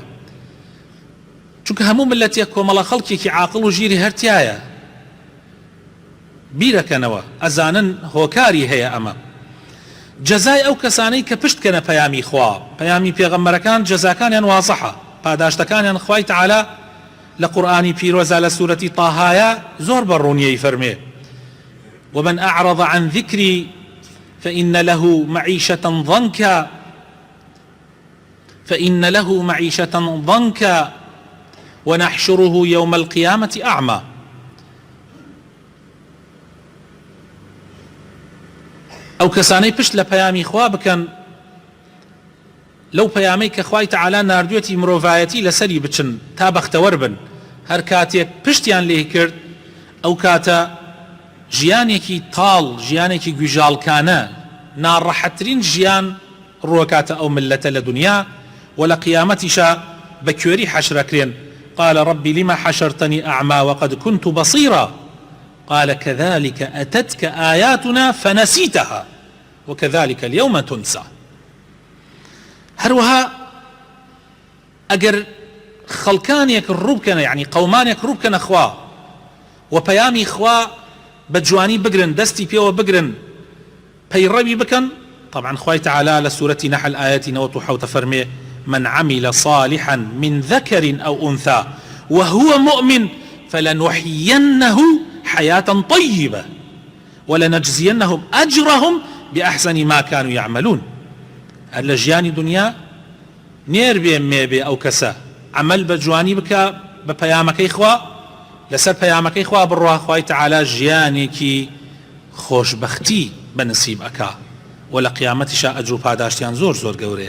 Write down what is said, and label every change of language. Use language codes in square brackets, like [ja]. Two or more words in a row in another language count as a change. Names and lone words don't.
[ckb] چونکە هەموو ملەتێک کۆمەڵە خەڵکێکی عاقڵ و ژیری هەرتیایە، بیرەکەنەوە، ئەزانن هۆکاری هەیە. ئەمە جەزای ئەو کەسانەی کە پشتکەنە پەیامی خوا، پەیامی پێغەمبەرەکان جەزاکانیان وازەحە، پاداشتەکانیان خوای تەعالا لە قورئانی پیرۆزە لە سوورەتی طاهایە زۆر بەڕوونیەی فەرمێ [ar] ومن أعرض عن ذكري فإن له معيشة ضنكا ونحشره يوم القيامة أعمى. [ckb] ئەو کەسانەی پشت لە پەیامی خوا بکەن، لەو پەیامەی کە خوای تەعالا ناردوێتی مرۆڤایەتی لەسەری بچن تا بەختەوەر بن، هەر کاتێک پشتیان لێ کرد ئەو کاتە ژیانێکی تاڵ، ژیانێکی گوێژاڵکانە، ناڕەحەتترین ژیان ڕووەکاتە ئەو ملەتە لە دنیا و لە قیامەتیشە بە کوێری حەشرەکرێن. [ar] قال ربي لما حشرتني أعمى وقد كنت بصيرا قال كذلك أتتك آياتنا فنسيتها وكذلك اليوم تنسى. [ckb] هەروەها ئەگەر خەڵکانێک ڕووبکەنە، یعنی قەومانێک ڕووبکەنە خوا و پەیامی خوا بە جوانی بگرن، دەستی پێوە بگرن، پەیڕەوی بکەن، طبعا خوای تەعالا لە سوورەتی نەحل ئاەتی 97 فەرمێ [ar] من عمل صالحا من ذكر أو أنثى وهو مؤمن فلنحيينه حياة طيبة ولنجزينهم أجرهم بأحسن ما كانوا يعملون. [ckb] هەر لە ژیانی دنیا نێر بێ مێبێ ئەو کەسە عمل بە جوانی بکە بە پەیامەکەی خوا، لەسەر پەیامەکەی خوا بڕوا، خوای تەعالا ژیانێکی خۆشبەختی بەنسیب ئەکا و لە قیامەتیشا ئەجر و پاداشتیان زۆر زۆر گەورەیە.